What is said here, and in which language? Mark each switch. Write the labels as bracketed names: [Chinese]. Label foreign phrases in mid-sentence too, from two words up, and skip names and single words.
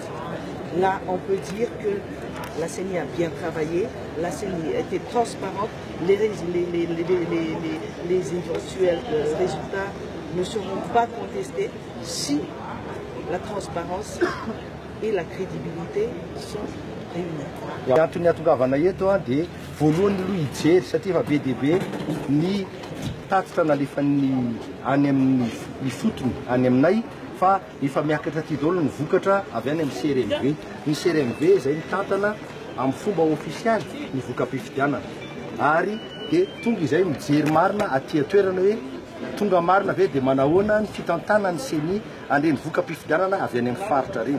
[French] Là, on peut dire que la CENI a bien travaillé, la CENI a été transparente, les éventuels résultats ne seront pas contestés si la transparence et la crédibilité sont réunies. [Malagasy] Antony atongavana eto dia voalohany aloha hijery satria efa be dia be ny tatitra nalefa any amin'ny fotony any aminay fa efa miakatra ty daholo ny vokatra avy any amin'ny CRMV. Ny CRMV zay mitantana amin'ny fomba ofisialy ny voka-pifidianana ary dia tonga izay mijery marina aty toerana hoe tonga marina ve dia manahoana ny fitantana ny CENI andreny voka-pifidianana avy any amin'ny faritra reny.